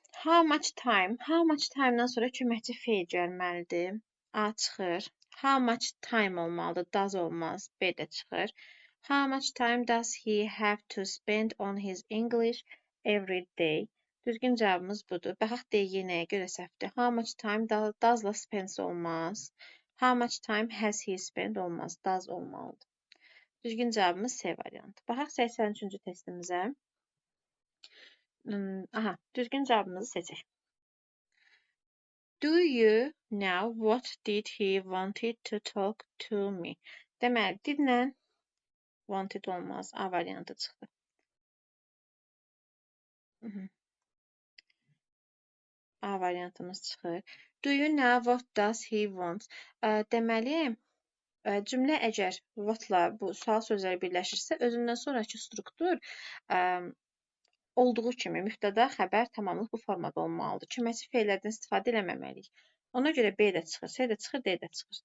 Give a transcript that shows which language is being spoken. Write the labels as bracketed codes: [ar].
[en] How much time-dan [az] sonra köməkçi feil gəlməlidir. A çıxır. [en] How much time [az] olmalıdır, does olmaz, B də çıxır. [en] How much time does he have to spend on his English every day? [az] Düzgün cavabımız budur. Baxaq D-yə nəyə görə səhvdir. [en] How much time does-la spend [az] olmaz. [en] How much time has he spent [az] olmaz, does olmalıdır. Düzgün cavabımız C variantı. Baxaq 83-cü testimizə. Aha, düzgün cavabımızı seçək. [en] Do you know what did he wanted to talk to me? [az] Deməli, didlə wanted olmaz. A variantı çıxdı. A variantımız çıxır. [en] Do you know what does he want? [az] Deməli, cümlə əgər what-la bu sual sözləri birləşirsə, özündən sonraki struktur olduğu kimi mübtəda, xəbər tamamlıq bu formada olmalıdır. Köməkçi fe'lərdən istifadə eləməməliyik. Ona görə B də çıxır, C də çıxır, D də çıxır.